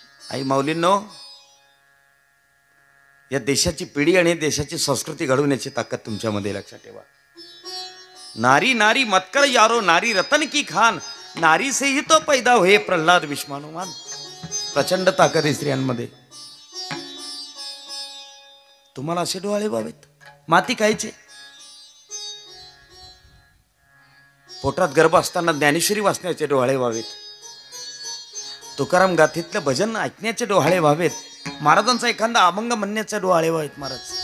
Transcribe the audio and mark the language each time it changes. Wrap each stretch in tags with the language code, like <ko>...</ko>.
<mr>आई माऊलींनो, या देशाची पिढी आणि देशाची संस्कृती घडवण्याची ताकद तुमच्यामध्ये, लक्षात ठेवा.</mr> <hi>नारी नारी मत कर यारो, नारी रतन की खान, नारी से ही तो पैदा होए प्रल्हाद विश्वानुमान.</hi> <mr>प्रचंड ताकद आहे स्त्रियांमध्ये. तुम्हाला असे डोहाळे व्हावेत, माती खायचे. पोटात गर्भ असताना ज्ञानेश्वरी वाचण्याचे डोहाळे व्हावेत, तुकाराम गाथीतलं भजन ऐकण्याचे डोहाळे व्हावेत, महाराजांचा एखादा अभंग म्हणण्याचे डोहाळे व्हावेत महाराज.</mr>